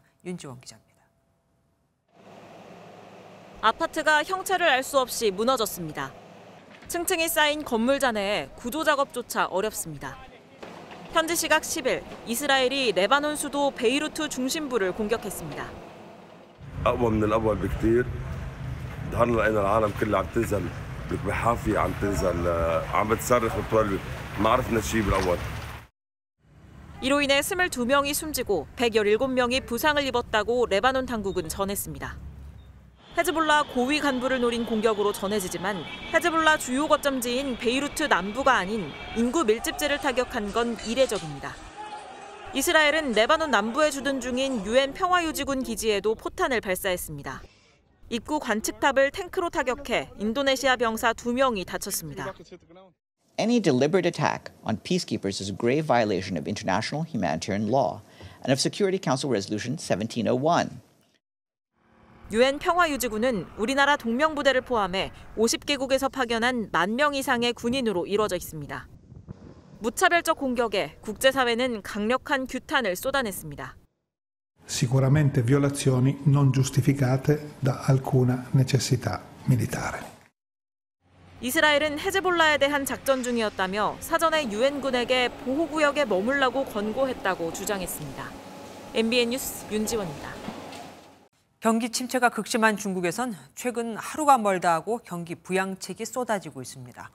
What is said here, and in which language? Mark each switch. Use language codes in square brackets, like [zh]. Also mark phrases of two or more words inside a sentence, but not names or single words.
[ko] 윤지원 기자입니다. 아파트가 형체를 알 수 없이 무너졌습니다. 층층이 쌓인 건물 잔해에 구조 작업조차 어렵습니다. 현지 시각 10일 이스라엘이 레바논 수도 베이루트 중심부를 공격했습니다. [ar] أقوى من الأول بكثير. ظهرنا لقينا العالم كلها عم تنزل بحافية عم تنزل عم بتصرخ وتولد ما عرفنا شيء بالأول. [ko] 이로 인해 22명이 숨지고 117명이 부상을 입었다고 레바논 당국은 전했습니다. 헤즈볼라 고위 간부를 노린 공격으로 전해지지만 헤즈볼라 주요 거점지인 베이루트 남부가 아닌 인구 밀집지를 타격한 건 이례적입니다. 이스라엘은 레바논 남부에 주둔 중인 유엔 평화유지군 기지에도 포탄을 발사했습니다. 입구 관측탑을 탱크로 타격해 인도네시아 병사 2명이 다쳤습니다. [en] Any deliberate attack on peacekeepers is a grave violation of international humanitarian law and of Security Council Resolution 1701. [ko] UN 평화유지군은 우리나라 동명부대를 포함해 50개국에서 파견한 10,000명 이상의 군인으로 이루어져 있습니다. 무차별적 공격에 국제사회는 강력한 규탄을 쏟아냈습니다. [it] Sicuramente violazioni non giustificate da alcuna necessità militare. [ko] 이스라엘은 헤즈볼라에 대한 작전 중이었다며 사전에 유엔군에게 보호구역에 머물라고 권고했다고 주장했습니다. MBN 뉴스 윤지원입니다. 경기 침체가 극심한 중국에선 최근 하루가 멀다 하고 경기 부양책이 쏟아지고 있습니다.